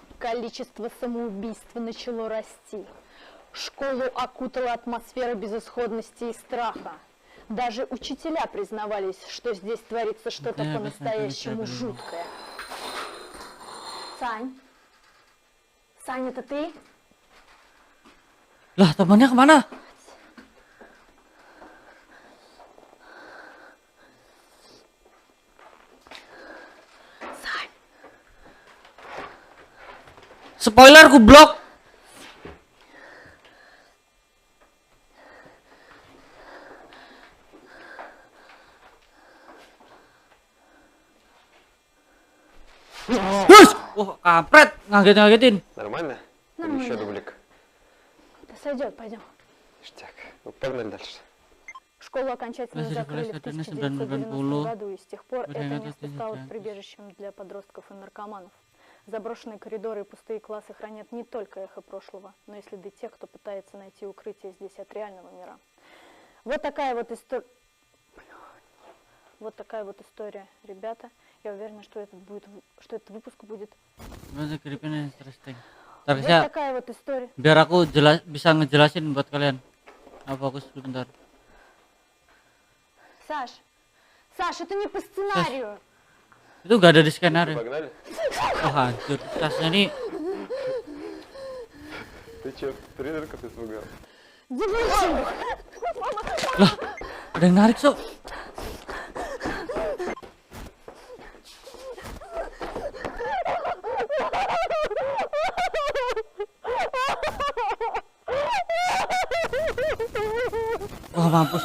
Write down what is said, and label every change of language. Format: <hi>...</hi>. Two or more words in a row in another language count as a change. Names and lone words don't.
<ru>Количество самоубийств начало расти. Школу окутала атмосфера безысходности и страха. Даже учителя признавались, что здесь творится что-то Да, по-настоящему посмотрите, жуткое. Сань? Сань, это ты?</ru> <id>Lah, temannya kemana?</id> <ru>Сань!</ru> <id>Spoiler, goblok. Hus! Wah, kampret, ngagetin.</id> <ru>Нормально? Или Нормально. еще дублик? Да сойдет, пойдем. Ништяк. Ну, погнали дальше. Школу окончательно</ru> <id>Masih</id> <ru>закрыли в</ru> <id>dikelas</id> <ru>1990 году, и с тех пор это</ru> <id>Berangkat</id> <ru>место</ru> <id>dari</id> <ru>стало</ru> <id>Jakarta.</id> <ru>прибежищем для подростков и наркоманов. Заброшенные коридоры и пустые классы хранят не только эхо прошлого, но и следы тех, кто пытается найти укрытие здесь от реального мира. Вот такая вот история. Вот такая вот история, ребята. Я уверена, что этот выпуск будет.</ru> <id>Masih gripin interesting. Ntar</id> <ru>Вот</ru> <id>saya</id> <ru>такая вот история.</ru> <id>biar aku bisa ngejelasin buat kalian. Fokus dulu bentar.</id> <ru>Саш, Саш, это не по сценарию.</ru> <id>Itu gak ada di skenario.</id> <ru>Погнали?</ru> <id>Oh hancur. Tasnya nih.</id> <ru>Ты че, призраков испугал?</ru> <id>Lah, ada yang narik, Sok. Wah, mampus.</id>